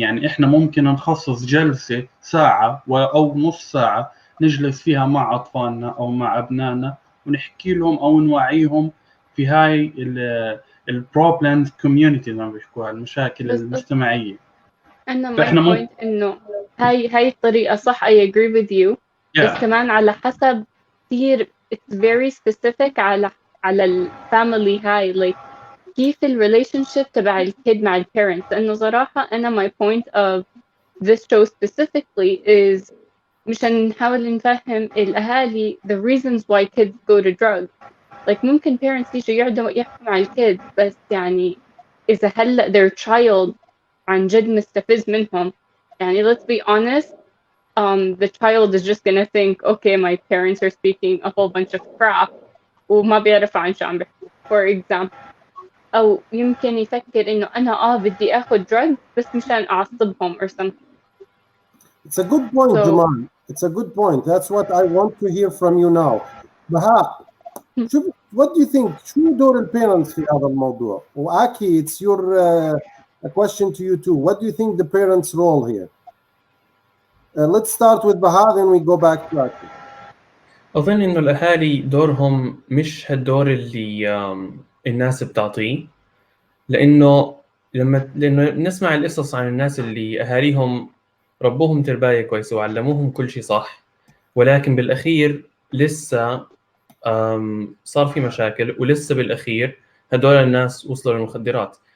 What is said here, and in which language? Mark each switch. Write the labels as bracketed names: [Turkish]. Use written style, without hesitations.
[Arabic] يعني إحنا ممكن نخصص جلسة ساعة أو نص ساعة نجلس فيها مع أطفالنا أو مع أبنائنا ونحكي لهم أو نوعيهم في هاي [English] البروبلمز كوميونيتي، [Arabic] زي ما بيحكوها، المشاكل المجتمعية. أنا فإحنا [English] my point [Arabic] إنه هاي الطريقة صح. [English] I agree with you. [Arabic] بس كمان على حسب كثير [English] it's very specific [Arabic] على الفاميلي هاي like كيف relationship تبع الكيد مع البيرنتس. لأنه صراحة أنا [English] my point of this show specifically is [Arabic] مشان نحاول نفهم الأهالي [English] the reasons why kids go to drugs. like ممكن parents [Arabic] يجوا يقعدوا يحكوا مع الكيد، بس يعني إذا هلأ [English] their child [Arabic] عن جد مستفز منهم، يعني [English] let's be honest, the child is just gonna think okay my parents are speaking a whole bunch of crap [Arabic] وما بيعرفوا عن شو عم بيحكوا [English] for example. [Arabic] أو يمكن يفكر إنه أنا بدي آخذ drugs بس مشان أعصبهم [English] or something. It's a good point, Jamal. It's a good point. That's what I want to hear from you now. بهاء، what do you think? [Arabic] شو دور البيرنتس في هذا الموضوع؟ وأكي [English] it's your a question to you too. What do you think the parents' role here? Let's start with Baha, then we go back to Aki. [Arabic] أظن إنه الأهالي دورهم مش هالدور اللي الناس بتعطيه، لأنه لأنه نسمع القصص عن الناس اللي أهاليهم ربوهم ترباية كويسة وعلموهم كل شيء صح، ولكن بالأخير لسه صار في مشاكل، ولسه بالأخير هدول الناس وصلوا للمخدرات.